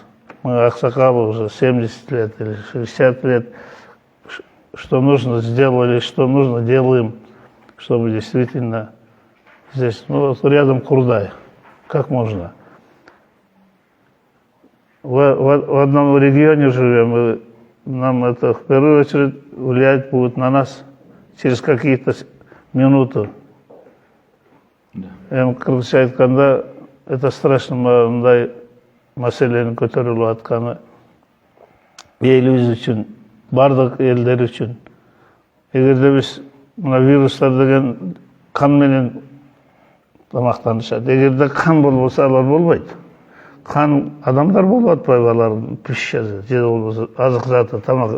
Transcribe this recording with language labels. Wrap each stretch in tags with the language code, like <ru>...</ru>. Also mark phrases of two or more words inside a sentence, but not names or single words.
<ru>Мы, аксакалы, уже 70 лет или 60 лет, что нужно сделали, что нужно делаем, чтобы действительно здесь, рядом Курдай, как можно. В одном регионе живем, и нам это в первую очередь влиять будет на нас через какие-то минуты.</ru> <ky>Кыргызча айтканда,</ky> <ru>это страшно,</ru> <ky>мындай маселени көтөрүлүп атканы элибиз үчүн, бардык элдер үчүн. Эгерде биз мына вирустар деген кан менен тамактанышат. Эгерде кан болбосо алар болбойт. Кан адамдар болуп атпайбы алардын пищасы, же болбосо азык заты, тамак.</ky>